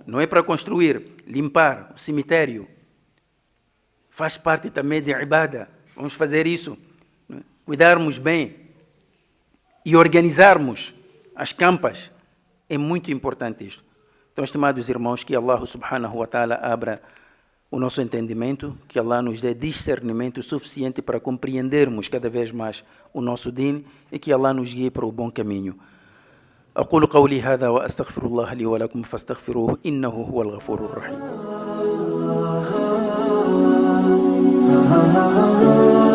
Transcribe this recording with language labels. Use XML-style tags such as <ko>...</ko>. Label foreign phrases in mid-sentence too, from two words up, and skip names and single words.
<pt>Não é para construir, limpar o cemitério. Faz parte também de ibada. Vamos fazer isso. Cuidarmos bem e organizarmos as campas. É muito importante isto. Então, estimados irmãos, que Allah</pt> <ar>سبحانه وتعالى</ar> <pt>abra o nosso entendimento, que Allah nos dê discernimento suficiente para compreendermos cada vez mais o nosso din e que Allah nos guie para o bom caminho.</pt> <ar>أقول قولي هذا وأستغفر الله لي ولكم فاستغفروه إنه هو الغفور الرحيم.</ar>